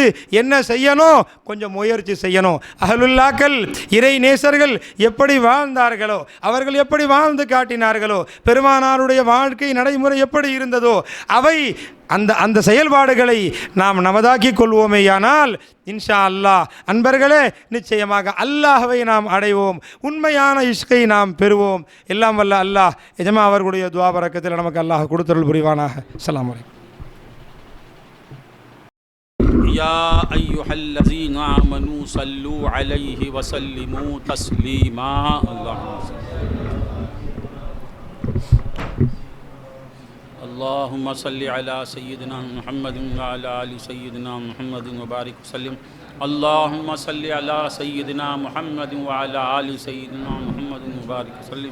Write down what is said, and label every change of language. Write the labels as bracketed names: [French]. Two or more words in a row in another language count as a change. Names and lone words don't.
[Tamil] என்ன செய்யணும், கொஞ்சம் முயற்சி செய்யணும். அஹலுல்லாக்கள் இறை நேசர்கள் எப்படி வாழ்ந்தார்களோ, அவர்கள் எப்படி வாழ்ந்து காட்டினார்களோ, பெருமானாருடைய வாழ்க்கை நடைமுறை எப்படி இருந்ததோ, அவை அந்த செயல்பாடுகளை நாம் நமதாக்கி கொள்வோமேயானால் [Arabic] إن شاء الله [Tamil] அன்பர்களே நிச்சயமாக அல்லாஹ்வை நாம் அடைவோம், உண்மையான இஷ்கை நாம் பெறுவோம். எல்லாம் வல்ல அல்லாஹ் எஜமா அவர்களுடைய துஆ பரக்கத்தில் நமக்கு அல்லாஹ் கொடுத்தருள் புரிவானாக. [Arabic] السلام عليكم. يا أيها الذين آمنوا صلوا عليه وسلموا تسليما. اللهم صل على سيدنا محمد وعلى آل سيدنا محمد وبارك وسلم. اللهم صل على سيدنا محمد وعلى آل سيدنا محمد وبارك وسلم.